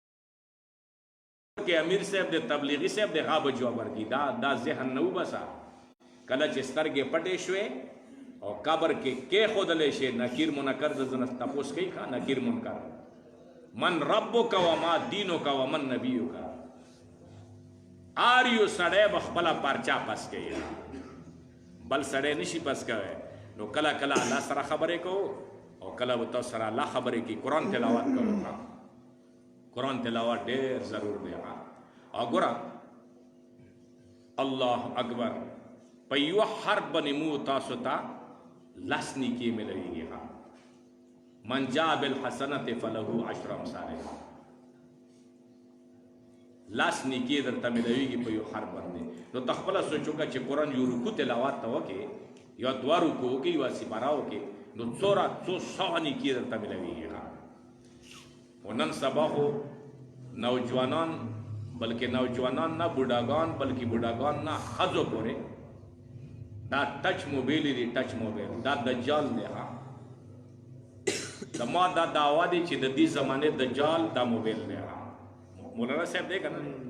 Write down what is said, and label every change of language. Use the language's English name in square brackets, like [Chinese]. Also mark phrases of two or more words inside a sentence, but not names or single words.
[Pashto] کې امیر صاحب د تبلیغي صاحب د غا به جواب ورکوي دا ذهن نه وبسه کله چې سترګې پټې شوې او قبر کې کېښودلی شي نکیر منکر د ځنه تپوس کوي ښه نکیر منکر [Arabic] من ربک و ما دینک و من نبیک [Pashto] هر یو سړی به خپله پرچا پس کوي بل سړی نشي پس کوی نو کله کله الله سره خبرې کوو او کله به تاسو سره الله خبرې کوي قرآن تلاوت کوو قرآن تلاوت ډېر ضرور دی او ګوره [Arabic] الله اکبر [Pashto] په یوه حرف باندې مو تاسو ته لس نیکي ملویږي [Arabic] من جاء بالحسنة فله عشر امثالها [Pashto] لاس نیکی درته ملویږي په یو حرف باندې نو تخپله سوچ وکړه چې قرآن یو رکو تلاوت ته وکړې یا دوه رکو وکړې یوه سپاره وکړې نو څو سوه نیکي درته ملویږي خو نن سبا خو نوجوانان بلکې نوجوانان نه بوډاګان بلکې بوډاګان نه ښځو پورې دا ټچ موبایل دی ټچ موبایل دا دجال دی زما دا دعوا دی چې د دې زمانې دجال دا موبایل دی مولانا صاحب دی کنه